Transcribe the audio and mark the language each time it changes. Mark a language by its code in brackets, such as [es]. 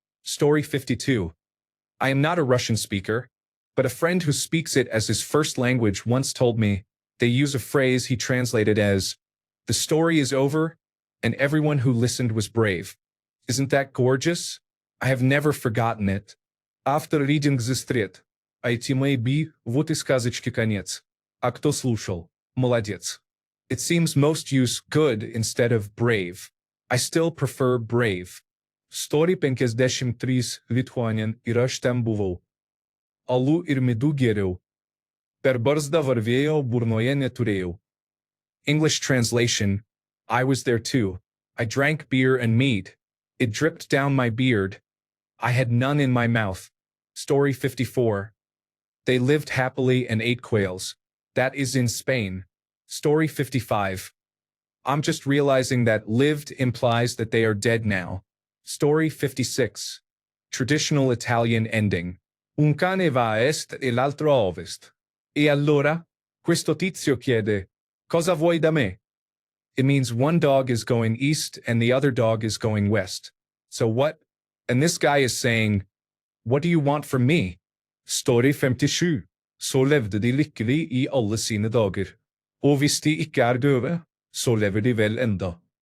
[en] Story 52. I am not a Russian speaker, but a friend who speaks it as his first language once told me they use a phrase he translated as, "The story is over, and everyone who listened was brave." Isn't that gorgeous? I have never forgotten it. After reading this thread, it may be, [ru] вот и сказочки конец. А кто слушал? Молодец. [en] It seems most use good instead of brave. I still prefer brave. Story 53 Lithuanian [lt] ir aš ten buvau. Alų ir midų geriau. Per barzdą varvėjo, burnoje neturėjau. [en] English translation, I was there too. I drank beer and mead. It dripped down my beard. I had none in my mouth. Story 54. They lived happily and ate quails. That is in Spain. Story 55. I'm just realizing that lived implies that they are dead now. Story 56. Traditional Italian ending. [it] Un cane va a est e l'altro a ovest. E allora? Questo tizio chiede, cosa vuoi da me? [en] It means one dog is going east and the other dog is going west. So what? And this guy is saying, what do you want from me? Story 57. [no] Så levde de lykkelig i alle sine dager. Og hvis de ikke er døde, så lever de vel enda.